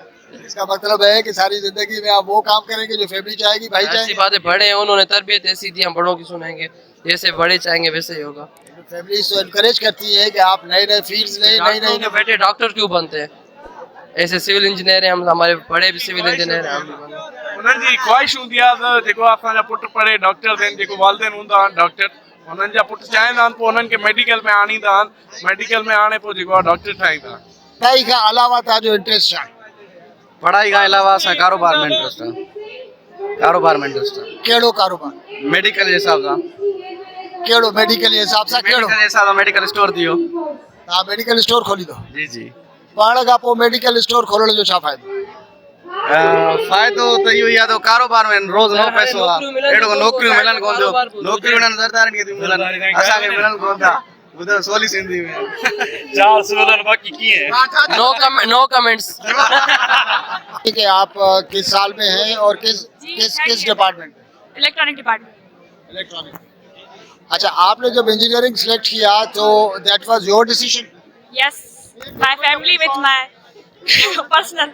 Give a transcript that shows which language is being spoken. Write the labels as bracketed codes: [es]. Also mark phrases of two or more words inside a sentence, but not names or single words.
[hi] इसका मतलब है कि सारी जिंदगी में आप वो काम करेंगे जो फैमिली चाहेगी, भाई ऐसी चाहेंगे। बातें बड़े हैं, उन्होंने तरबियत ऐसी दी, हम बड़ों की सुनेंगे, जैसे बड़े चाहेंगे वैसे ही होगा। फैमिली तो एनकरेज करती है कि आप नए नए फील्ड्स लें, नई डॉक्टरों के नई। बेटे डॉक्टर क्यों बनते हैं? ऐसे सिविल इंजीनियर हैं हम, हमारे बड़े भी सिविल इंजीनियर हैं, हम भी बने। [sd] उन्हनि जी ख्वाहिश हूंदी आहे त जेको असांजा पुट पढ़े डॉक्टर थियनि, जेको वालिदेन हूंदा आहिनि डॉक्टर, उन्हनि जा पुट चाहींदा आहिनि पोइ उन्हनि खे मेडिकल में आणींदा आहिनि, मेडिकल में आणे पोइ जेको आहे डॉक्टर ठाहींदा आहिनि। [hi] पढ़ाई का अलावा था जो इंटरेस्ट है, [sd] पढ़ाई खां अलावा असां कारोबार में इंट्रस्ट आहे। कारोबार में इंट्रस्ट आहे, केड़ो कारोबार, मेडिकल जे हिसाब सां। केड़ो मेडिकल जे हिसाब सां केड़ो? मेडिकल जे हिसाब सां मेडिकल स्टोर थी वियो। तव्हां मेडिकल स्टोर खोली दो, जी जी। पढ़ण खां पोइ मेडिकल स्टोर खोलण जो छा फ़ाइदो? फ़ाइदो त इहो ई आहे त कारोबार में रोज़ नओं पैसो आहे, अहिड़ो नौकरियूं मिलनि कोन थियूं, नौकरियूं उन्हनि सरदारनि खे थियूं मिलनि, असांखे मिलनि कोन था। ॿुधो सवली सिंधी में 4 सिविल बाक़ी कीअं? [en] No comments. [hi] ठीक है, आप किस साल में हैं और किस डिपार्टमेंट में? [en] Electronic department. [hi] इलेक्ट्रॉनिक। अच्छा, आपने जब इंजीनियरिंग सिलेक्ट किया तो [en] that was your decision? Yes, my family with my personal.